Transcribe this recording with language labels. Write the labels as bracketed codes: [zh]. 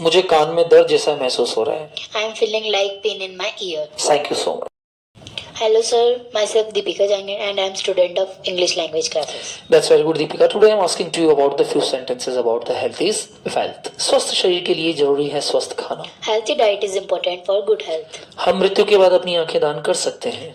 [hi] मुझे कान में दर्द जैसा महसूस हो रहा है. [en] I'm feeling like pain in my ear. Thank you so much. Hello sir, myself Deepika Jain and I am student of English language classes. That's very good, Deepika. Today I am asking to you about the few sentences about the health is wealth. [hi] स्वस्थ शरीर के लिए जरूरी है स्वस्थ खाना. [en] Healthy diet is important for good health. [hi] हम मृत्यु के बाद अपनी आंखें दान कर सकते हैं.